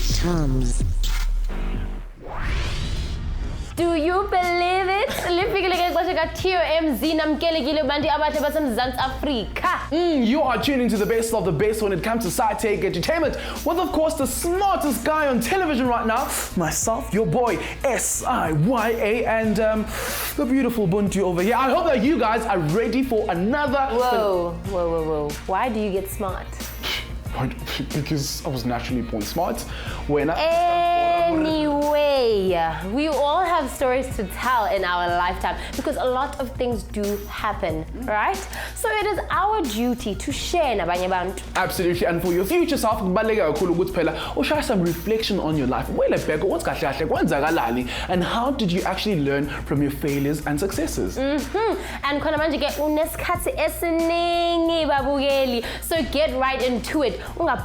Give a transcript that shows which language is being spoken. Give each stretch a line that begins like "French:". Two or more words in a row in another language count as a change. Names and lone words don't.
English: TOMz. Do you believe it?
Xhosa: TOMZ namkelekile bantu abahle baseMzantsi Afrika.
English: You are tuning to the best of the best when it comes to sci-tech entertainment with, of course, the smartest guy on television right now, myself, your boy, SIYA, and the beautiful Buntu over here. I hope that you guys are ready for another... Whoa. Why do you get smart? Because I was naturally born smart. Anyway, we all have stories to tell in our lifetime because a lot of things do happen, right? So it is our duty to share
Xhosa: nabanye bantu.
English: Absolutely, and for your future self, share some reflection on your life. And how did you actually learn from your failures and successes? And so get right into it. I